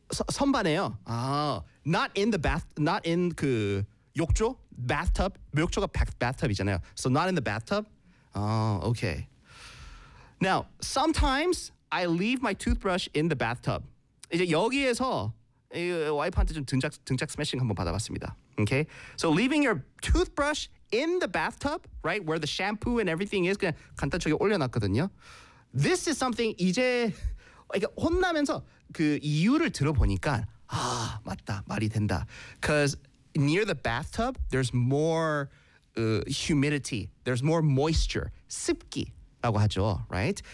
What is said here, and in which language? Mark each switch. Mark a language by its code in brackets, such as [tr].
[ko] 선반에요. 아, [en] not in the bath, not in [ko] 그 욕조, [en] bathtub. [ko] 욕조가 bathtub이잖아요. [en] So not in the bathtub. Oh, okay. Now, sometimes I leave my toothbrush in the bathtub. [ko] 이제 여기에서 와이프한테 좀 등짝 스매싱 한번 받아봤습니다. [en] Okay? So leaving your toothbrush in the bathtub, right, where the shampoo and everything is, [ko] 그냥 간단하게 올려놨거든요. [en] This is something [ko] 이제 이게 혼나면서 그 이유를 들어보니까 아 맞다 말이 된다. [en] Because near the bathtub, there's more humidity, there's more moisture, [ko] 습기라고 하죠, [en] right?